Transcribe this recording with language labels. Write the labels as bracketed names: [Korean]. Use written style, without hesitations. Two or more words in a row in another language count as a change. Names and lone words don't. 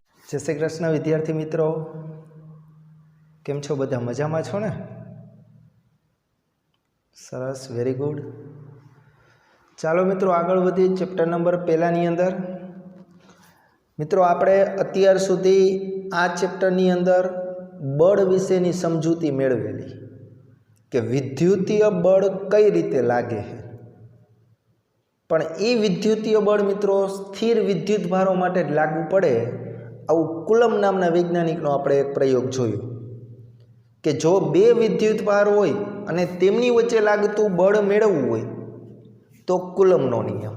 [Gujarati] જય શ્રી કૃષ્ણ વિદ્યાર્થી મિત્રો, કેમ છો? બધા મજામાં છો ને? [English] सरस, very good. [Gujarati] ચાલો મિત્રો આગળ વધીએ ચેપ્ટર નંબર 1 ની અંદર। મિત્રો આપણે અત્યાર સુધી આ ચેપ્ટરની અંદર બળ વિશેની સમજૂતી મેળવેલી કે વિદ્યુતીય બળ કઈ રીતે લાગે હૈ। પણ એ વિદ્યુતીય બળ મિત્રો સ્થિર વિદ્યુત ભારો માટે લાગુ પડે आવું કુલમ નામના વૈજ્ઞાનિકનો આપણે એક પ્રયોગ જોયો કે જો બે વિદ્યુત ભાર હોય અને તેમની વચ્ચે લાગતું બળ મેળવવું હોય તો કુલમનો નિયમ।